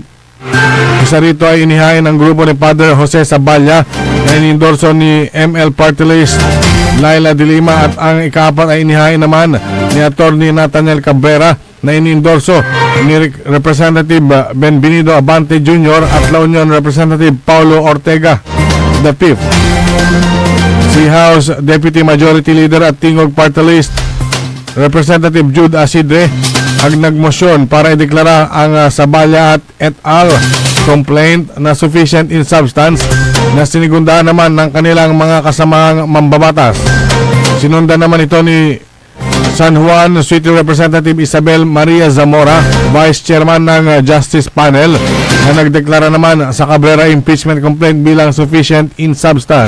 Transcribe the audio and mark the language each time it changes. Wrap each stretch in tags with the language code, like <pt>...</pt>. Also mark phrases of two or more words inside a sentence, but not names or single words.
<tl>Isa rito ay inihain ng grupo ni Padre Jose Saballa na inendorso ni ML Party List Laila de Lima at ang ikapat ay inihain naman ni Attorney Nathaniel Cabrera na inendorso ni Representative Benvenido Abante Jr. at La Union Representative Paulo Ortega</tl> <en>the Fifth.</en> <tl>Si House Deputy Majority Leader at Tingog Party List Representative Jude Asidre ang nagmosyon para ideklara ang Saballa at et al. Complaint na</tl> <en>sufficient in substance</en> <tl>na sinigundaan naman ng kanilang mga kasamang mambabatas. Sinundan naman ito ni San Juan City Representative Isabel Maria Zamora, Vice Chairman ng Justice Panel, na nagdeklara naman sa Cabrera</tl> <en>impeachment complaint</en> <tl>bilang</tl> <en>sufficient in substance.</en>